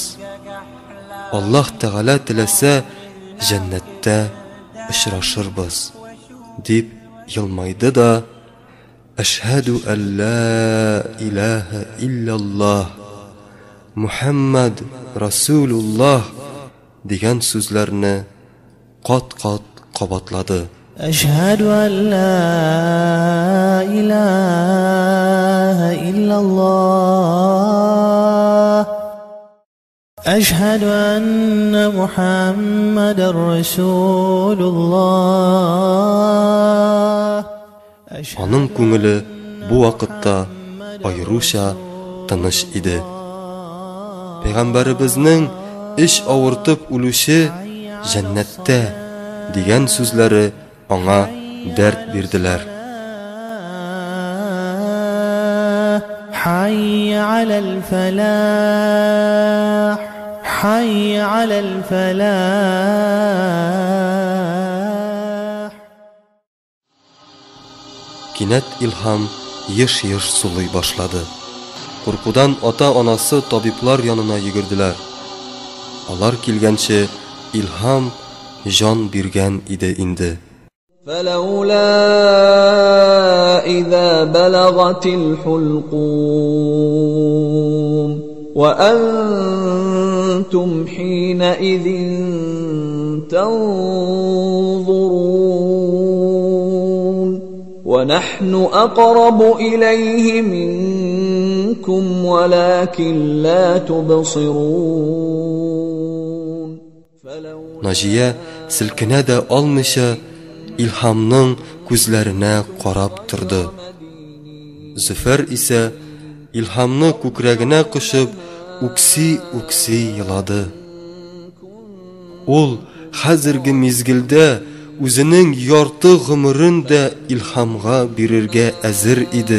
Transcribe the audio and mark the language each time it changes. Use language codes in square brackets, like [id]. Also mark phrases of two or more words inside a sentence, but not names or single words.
[tt] Аллаһ Тәгалә теләсә, җәннәттә очрашырбыз", дип елмайды да, [ar] "أشهد أن لا إله إلا الله، محمد رسول الله" [tt] дигән сүзләрне кат-кат кабатлады. [ar] أشهد أن لا إله إلا الله أشهد أن محمد رسول الله [tt] Аның күңеле бу вакытта айруша тыныч иде. Пәйгамбәребезнең "Иш авыртып үлүче җәннәттә" дигән сүзләре аңа дәрт бирделәр. [ar] حي على الفلاح حي على الفلاح [tt] Кинәт Илһам еш-еш сулый башлады. Куркудан ата-анасы табиблар янына йөгерделәр. Алар килгәнче Илһам җан биргән иде инде. [ar] فلولا إذا بلغت الحلقوم وأنتم حينئذ تنظرون ونحن أقرب إليه منكم ولكن لا تبصرون [tt] Наҗия силкенә дә алмыйча Илһамның күзләренә карап торды. Зөфәр исә Илһамны күкрәгенә кушып үкси елады. Ул хәзерге мизгелдә үзенең ярты гомерен дә Илһамга бирергә әзер иде.